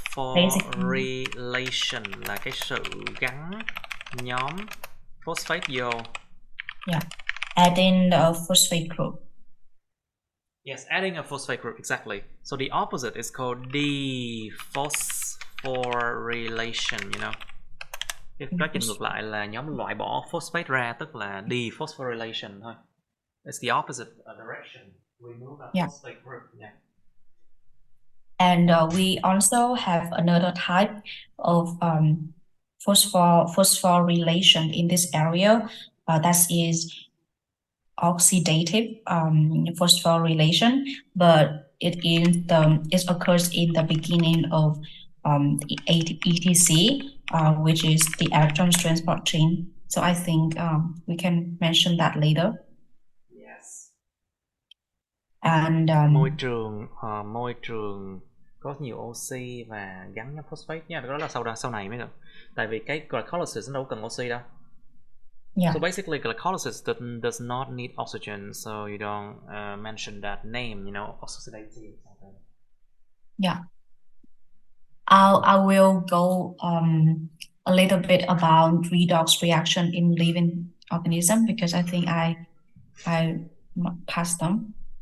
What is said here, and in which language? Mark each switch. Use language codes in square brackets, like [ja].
[vi] phosphorylation là cái sự gắn nhóm phosphate vô. [en] Yeah. Adding a phosphate group. Yes, adding a phosphate group, exactly. So the opposite is called dephosphorylation, you know. [vi] Cái quá trình ngược lại là nhóm loại bỏ phosphate ra, tức là dephosphorylation thôi. [en] It's the opposite direction. Remove that phosphate group. Yeah. And we also have another type of phosphorylation in this area. That is oxidative phosphorylation, but it occurs in the beginning of ETC, which is the electron transport chain. So I think we can mention that later. Yes. And [vi] môi trường có nhiều oxy và gắn với phosphate nha, đó là sau này mới được. Tại vì cái glycolysis nó đâu cần oxy đâu. [en] Yeah. So basically, glycolysis does not need oxygen, so you don't mention that name, oxidative. Yeah. I will go a little bit about redox reaction in living organism because I think I passed them.